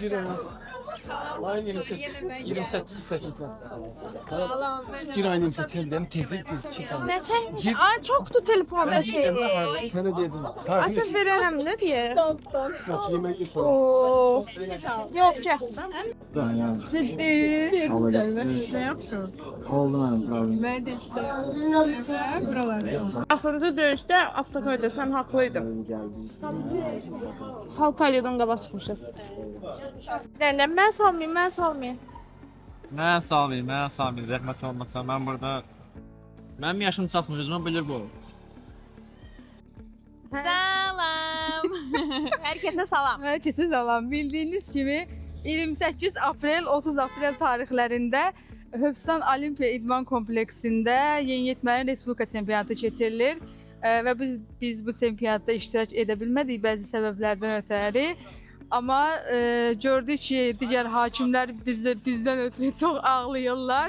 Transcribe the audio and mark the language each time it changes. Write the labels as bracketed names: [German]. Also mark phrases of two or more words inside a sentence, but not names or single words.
[Azerbaijani] Ayın 28 çəkmişəm. Gir ayın 28-dən tezlik keçsən. Nə çəkmiş? Ay, çoxdur telefonda şey. Sənə deyəcəm. Açıb verərəm, nə deyə? Yox, yemək yox. Oo. Yox, gəl. [Turkish] Ciddi. Ne yapıyorsun? [Azerbaijani] Oldu mənim problem. [Turkish] Ben de işte. Buralarda. [Azerbaijani] Axırıncı döyüşdə avtokoyda sən haqlıydın. Halkalya'dan qabaq çıxmışıq. Mən salmayayım. Mən salmayayım, zəhmət olmasa. Mən burada... Mənim yaşım çatmır, özümə bilir bu. Salam. Herkese salam. Herkese salam. [Turkish] Bildiğiniz gibi [Azerbaijani] 28 April 30 April tarihlərində Höfsan Olimpiya İdman Kompleksində Yeniyetməli Respublika Çempionatı keçirilir və biz bu çempionatda iştirak edə bilmədik bəzi səbəblərdən ötəri. Amma gördük ki, digər hakimlər bizdən ötürü çox ağlayırlar.